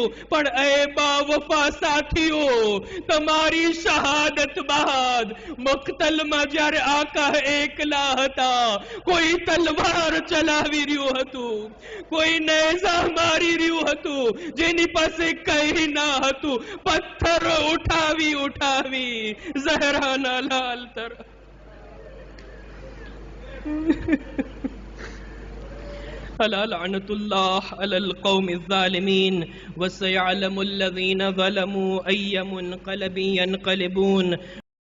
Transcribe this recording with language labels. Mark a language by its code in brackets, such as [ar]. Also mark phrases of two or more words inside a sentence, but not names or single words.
[gu] પણ એ બાવફા સાથીઓ, તમારી શહાદત બાદ મક્તલમાં જ્યારે આકા એકલા હતા, કોઈ તલવાર ચલાવી રહ્યું હતું, કોઈ નેઝા મારી રહ્યું હતું, જેની પાસે કઈ ના હતું, પથ્થર ઉઠાવી ઉઠાવી ઝહરાના લાલ તરફ. [ar] ألا لعنة الله على القوم الظالمين وسيعلم الذين ظلموا أي منقلب ينقلبون.